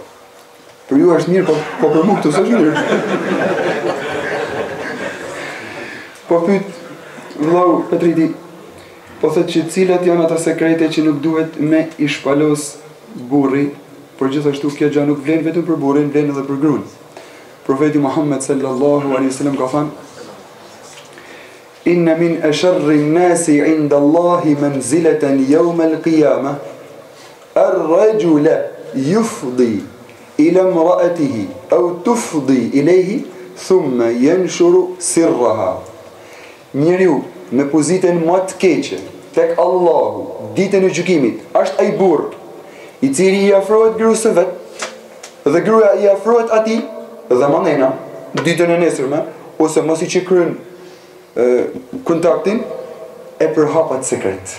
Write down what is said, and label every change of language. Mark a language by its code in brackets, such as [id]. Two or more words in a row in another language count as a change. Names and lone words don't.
[sq] Për ju është mirë, po për mu këtu s'është mirë. Po pyet vllau Petriti, po thot që cilat janë ata sekrete që nuk duhet me i shpalos burri, por gjithashtu kjo gjë nuk vlen vetëm për burrin, vlen edhe për gruan. Profeti Muhammed [ar] صلى الله عليه وسلم [sq] ka thënë: [ar] إن من أشر الناس عند الله منزلة يوم القيامة الرجل يفضي إلى امرأته أو تفضي إليه ثم ينشر سرها. [sq] Njeriu me pozitën më të keqe tek Allahu ditën e gjykimit është ai burr i cili i afrohet gruas së vet dhe gruaja i afrohet atij dhe manena ditën e nesërme ose mos i që kryen kontaktin e përhapat sekret.